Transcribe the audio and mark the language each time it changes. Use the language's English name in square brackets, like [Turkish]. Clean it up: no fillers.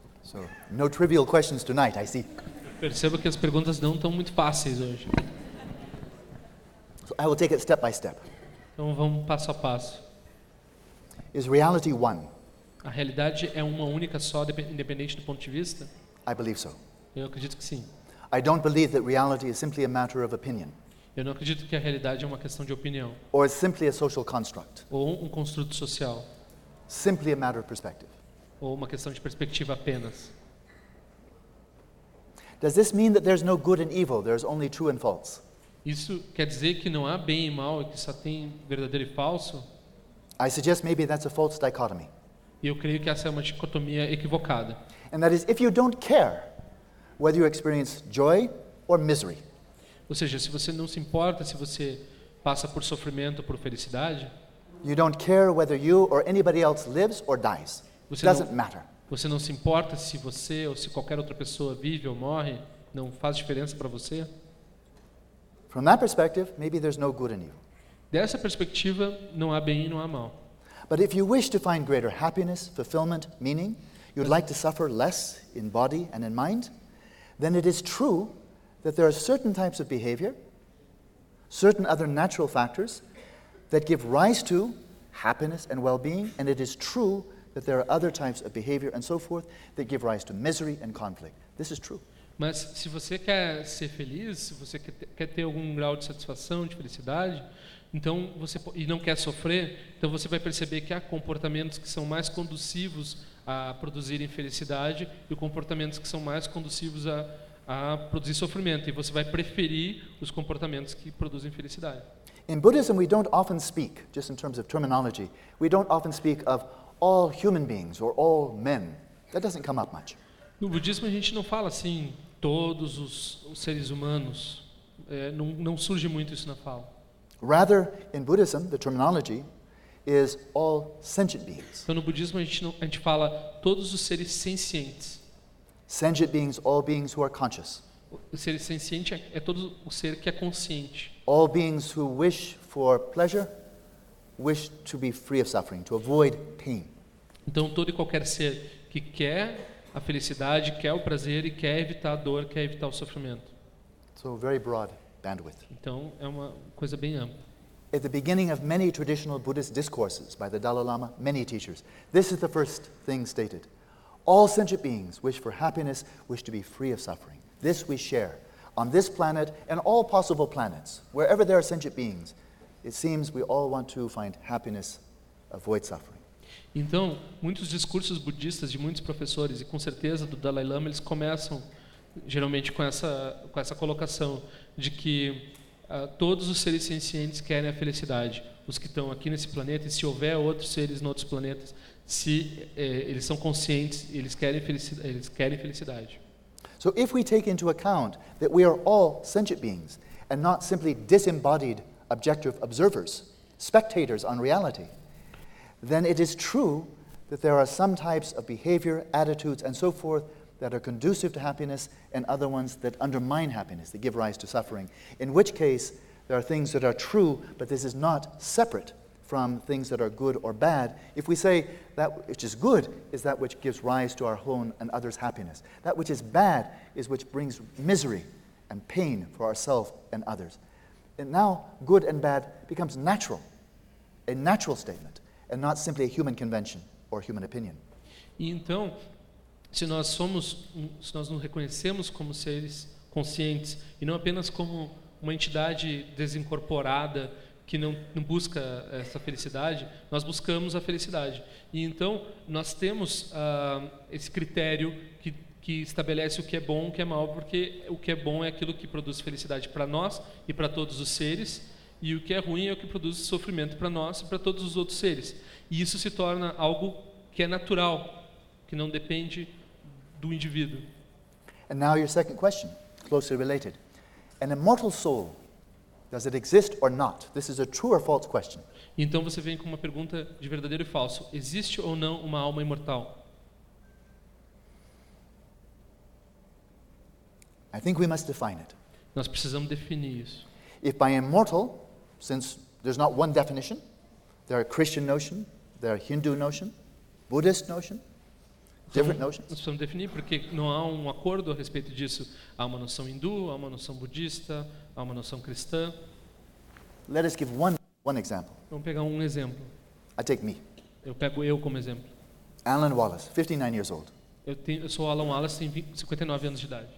[English] So, no trivial questions tonight, I see. [Portuguese] Percebo que as perguntas não estão muito fáceis hoje. [English] So, I will take it step by step. [Portuguese] Então vamos passo a passo. [English] Is reality one? [Portuguese] A realidade é uma única só, independente do ponto de vista? [English] I believe so. [Portuguese] Eu acredito que sim. [English] I don't believe that reality is simply a matter of opinion. [Portuguese] Eu não acredito que a realidade é uma questão de opinião. [English] Or it's simply a social construct. [Portuguese] Ou um construto social. [English] Simply a matter of perspective. [Portuguese] Ou uma questão de perspectiva apenas. [English] Does this mean that there's no good and evil? There's only true and false? [Portuguese] Isso quer dizer que não há bem e mal, que só tem verdadeiro e falso? [English] I suggest maybe that's a false dichotomy. [Portuguese] Eu creio que essa é uma dicotomia equivocada. [English] And that is if you don't care whether you experience joy or misery. [Portuguese] Ou seja, se você não se importa se você passa por sofrimento ou por felicidade, [English] You don't care whether you or anybody else lives or dies. It doesn't matter. [Portuguese] Você não se importa se você ou se qualquer outra pessoa vive ou morre, não faz diferença para você? [English] From that perspective, maybe there's no good in you. [Portuguese] Dessa perspectiva, não há bem e não há mal. [English] But if you wish to find greater happiness, fulfillment, meaning, you'd like to suffer less in body and in mind, then it is true that there are certain types of behavior, certain other natural factors that give rise to happiness and well-being, and it is true that there are other types of behavior and so forth that give rise to misery and conflict. This is true. [Portuguese] Mas se você quer ser feliz, se você quer ter algum grau de satisfação, de felicidade, então você, e não quer sofrer, então você vai perceber que há comportamentos que são mais conducivos a produzir infelicidade e comportamentos que são mais conducivos a produzir sofrimento. E você vai preferir os comportamentos que produzem felicidade. [English] In Buddhism, we don't often speak, just in terms of terminology, we don't often speak of all human beings or all men. That doesn't come up much. [Portuguese] No budismo a gente não fala assim, todos os seres humanos. É, não surge muito isso na fala. [English] Rather, in Buddhism, the terminology is all sentient beings. [Portuguese] Então, no budismo a gente fala todos os seres sencientes. [English] Sentient beings, all beings who are conscious. [Portuguese] O ser senciente é todo o ser que é consciente. [English] All beings who wish for pleasure, wish to be free of suffering, to avoid pain. [Portuguese] Então, todo e qualquer ser que quer a felicidade, quer o prazer e quer evitar a dor, quer evitar o sofrimento. [English] So very broad bandwidth. [Portuguese] Então é uma coisa bem ampla. [English] At the beginning of many traditional Buddhist discourses by the Dalai Lama, many teachers, this is the first thing stated. All sentient beings wish for happiness, wish to be free of suffering. This we share. On this planet and all possible planets, wherever there are sentient beings, it seems we all want to find happiness, avoid suffering. [Portuguese] Então, muitos discursos budistas de muitos professores, e com certeza do Dalai Lama, eles começam geralmente com essa colocação de que todos os seres sencientes querem a felicidade. Os que estão aqui nesse planeta, e se houver outros seres em outros planetas, se eles são conscientes, eles querem felicidade. [English] So if we take into account that we are all sentient beings and not simply disembodied objective observers, spectators on reality, then it is true that there are some types of behavior, attitudes, and so forth that are conducive to happiness and other ones that undermine happiness, that give rise to suffering. In which case, there are things that are true, but this is not separate from things that are good or bad. If we say that which is good is that which gives rise to our own and others' happiness, that which is bad is which brings misery and pain for ourselves and others. And now, good and bad becomes natural, a natural statement. And not simply a human convention or human opinion. [Portuguese] E então, se nós nos reconhecemos como seres conscientes e não apenas como uma entidade desincorporada que não busca essa felicidade, nós buscamos a felicidade. E então, nós temos esse critério que estabelece o que é bom e o que é mal, porque o que é bom é aquilo que produz felicidade para nós e para todos os seres. E o que é ruim é o que produz sofrimento para nós e para todos os outros seres. E isso se torna algo que é natural, que não depende do indivíduo. [English] And now your second question, closely related. An immortal soul, does it exist or not? This is a true or false question. [Portuguese] Então você vem com uma pergunta de verdadeiro e falso. Existe ou não uma alma imortal? [English] I think we must define it. [Portuguese] Nós precisamos definir isso. [English] If by immortal, since there's not one definition, there are Christian notion, there are Hindu notion, Buddhist notion, different notions. [Portuguese] Nós precisamos definir porque não há um acordo a respeito disso. Há uma noção hindu, há uma noção budista, há uma noção cristã. [English] Let us give one example. [Portuguese] Vamos pegar um exemplo. [English] I take me. [Portuguese] Eu pego eu como exemplo. [English] Alan Wallace, 59 years old. [Portuguese] Eu sou Alan Wallace, tenho 59 anos de idade.